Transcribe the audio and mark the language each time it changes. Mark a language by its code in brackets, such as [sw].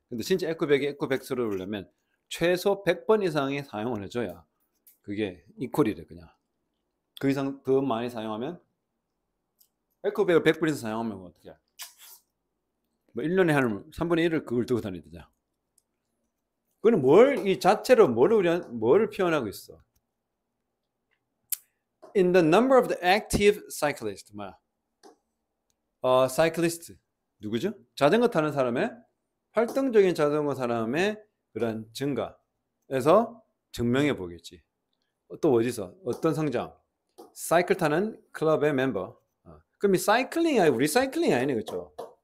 [ko] 근데 진짜 에코백스러우려면 최소 100번 이상의 사용을 해줘야 그게 이퀄이래. 그냥 그 이상 더 많이 사용하면 에코백을 100번 이상 사용하면 어떻게 뭐 1년에 한 3분의 1을 그걸 들고 다니자. 그거는 이 자체로 뭐를 표현하고 있어? [en] In the number of the active cyclists. [ko] 뭐야? cyclist. 누구죠? 자전거 타는 사람의 활동적인 자전거 사람의 그런 증가에서 증명해 보겠지. 또 어디서? 어떤 성장? 사이클 타는 클럽의 멤버. 그럼 이 사이클링이 아니고 리사이클링이 아니네, 그렇죠?